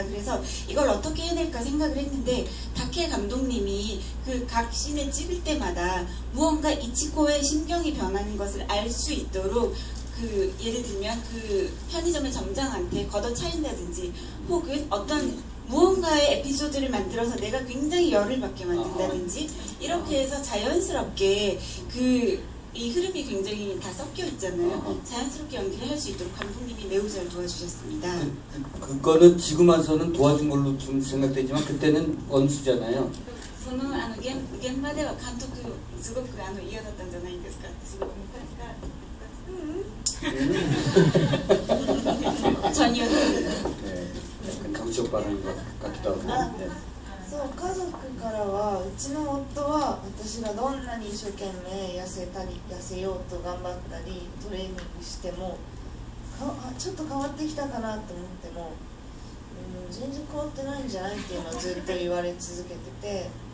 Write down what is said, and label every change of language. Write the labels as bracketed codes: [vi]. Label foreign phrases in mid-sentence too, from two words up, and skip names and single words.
[ko] 그래서 이걸 어떻게 해낼까 생각을 했는데 다케 감독님이 그 각 씬을 찍을 때마다 무언가 이치코의 심경이 변하는 것을 알 수 있도록 그 예를 들면 그 편의점의 점장한테 걷어차인다든지 혹은 어떤 무언가의 에피소드를 만들어서 내가 굉장히 열을 받게 만든다든지 이렇게 해서 자연스럽게 이 흐름이 굉장히 다 섞여 있잖아요. 자연스럽게 연기를 할 수 있도록 감독님이 매우 잘 도와주셨습니다. 그거는 지금 와서는 도와준 걸로 좀 생각되지만 그때는 원수잖아요. [ja] その現場では監督すごく嫌だったんじゃないですかすごく 전혀 [ko] 네. 약간 강조받는 것 같기도 하고. 네. [ja] そう家族からはうちの夫は私がどんなに一生懸命痩せようと頑張ったりトレーニングしてもちょっと変わってきたかなと思っても全然変わってないんじゃないっていうのをずっと言われ続けてて